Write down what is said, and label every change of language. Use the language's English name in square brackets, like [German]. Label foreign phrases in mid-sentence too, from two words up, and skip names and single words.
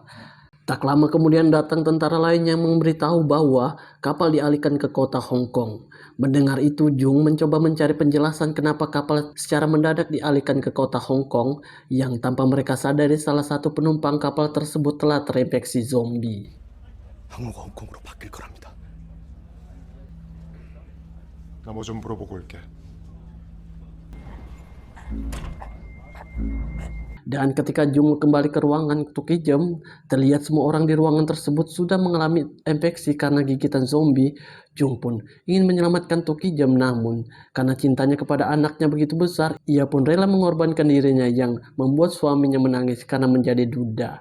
[Indonesian] Tak lama kemudian datang tentara lain yang memberitahu bahwa kapal dialihkan ke kota Hong Kong. Mendengar itu, Jung mencoba mencari penjelasan kenapa kapal secara mendadak dialihkan ke kota Hong Kong, yang tanpa mereka sadari salah satu penumpang kapal tersebut telah terinfeksi zombie. [Korean] 항로가 홍콩으로 바뀔 거랍니다. 나 뭐 좀 물어보고 올게. [Indonesian] Dan ketika Jung kembali ke ruangan Tuki Jem, terlihat semua orang di ruangan tersebut sudah mengalami infeksi karena gigitan zombie. Jung pun ingin menyelamatkan Tuki Jem, namun karena cintanya kepada anaknya begitu besar, ia pun rela mengorbankan dirinya yang membuat suaminya menangis karena menjadi duda.